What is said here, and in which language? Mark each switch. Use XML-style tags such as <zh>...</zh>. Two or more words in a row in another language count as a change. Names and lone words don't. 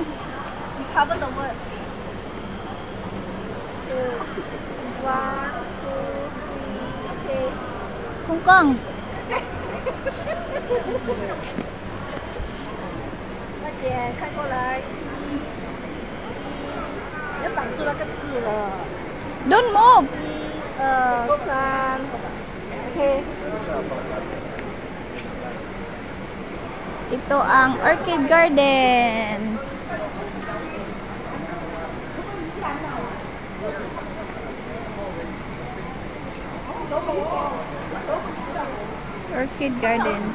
<en>Cover the words. 1, 2, 3, okay. Kungkang.</en> <zh>快点看过来，你要挡住那个字了。</zh> <en>Don't move. 1、2、3，OK。</en> <tl>Ito ang Orchid Gardens. Orchid Gardens.</tl>